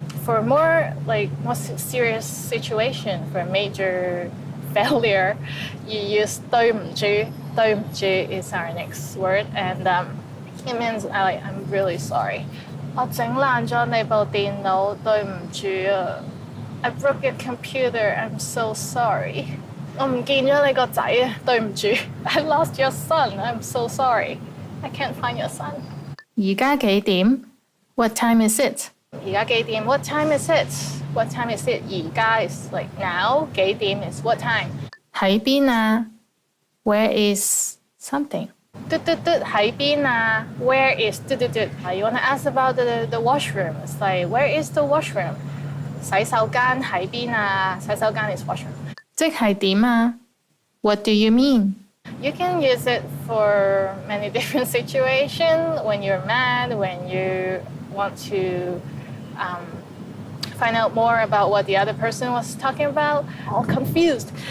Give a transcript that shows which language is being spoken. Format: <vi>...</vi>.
<en>For more serious situation, for a major failure, you use 對唔住. 對唔住 is our next word, and it means I'm really sorry.</en> <yue>我整爛咗你部電腦，對唔住啊.</yue> <en>I broke your computer. I'm so sorry.</en> <yue>我唔見咗你個仔啊，對唔住。</yue> <en>I lost your son. I'm so sorry. I can't find your son.</en> <yue>而家幾點</yue> <en>What time is it?</en> <yue>而家幾點</yue> <en>What time is it? What time is it? 而家 is like now. 幾點 is what time?</en> <yue>喺邊啊</yue> <en>Where is something?</en> <yue>嘟嘟嘟喺邊啊</yue> <en>Where is 嘟嘟嘟 You want to ask about the washroom? It's like where is the washroom?</en> <yue>洗手間喺邊啊洗手間</yue> <en>is washroom.</en> <yue>即係點啊</yue> <en>What do you mean? You can use it for many different situations. When you're mad, when you want to find out more about what the other person was talking about, all confused.</en>